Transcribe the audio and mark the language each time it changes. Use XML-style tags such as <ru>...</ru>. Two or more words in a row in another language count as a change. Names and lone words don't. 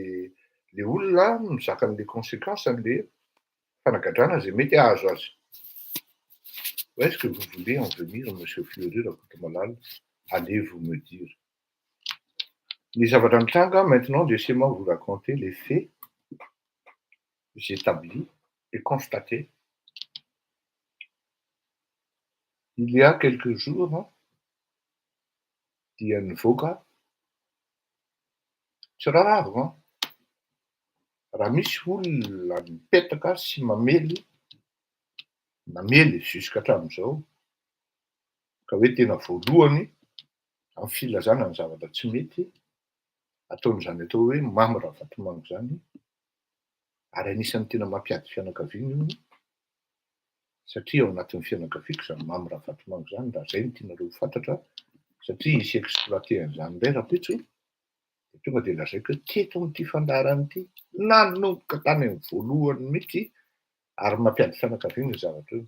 <mg>Le olona mizaka an'ilay conséquence an'ilay fanagadrana zay mety hahazo azy.</mg> <fr>Est-ce que vous voulez en venir, monsieur Fleury Rakotomalala? Allez-vous me dire. Les</fr> <mg>zavatra mitranga</mg> <fr>maintenant, laissez-moi vous raconter les faits établis et constatés. Il y a quelques jours,</fr> <mg>dia nivoaka tsy raravo raha misy olona mipetaka sy mamely jusqu'à hatramin'izao ka hoe tena voalohany amin'ny filazana ny zavatra tsy mety ataon'izany atao hoe mamy Ravatomango zany, ary anisan'ny tena mampiady fianakaviana io satria ao anatin'ny fianakaviako zany mamy Ravatomango zany, raha zay no tianareo fantatra, satria hisy exploité an'izany indray rapitso dia tonga dia lazaiko hoe teto amin'ity fandaharana ity nanomboka tany amin'ny voalohany mihitsy ary mampiady fianakaviana ny zavatra io.</mg>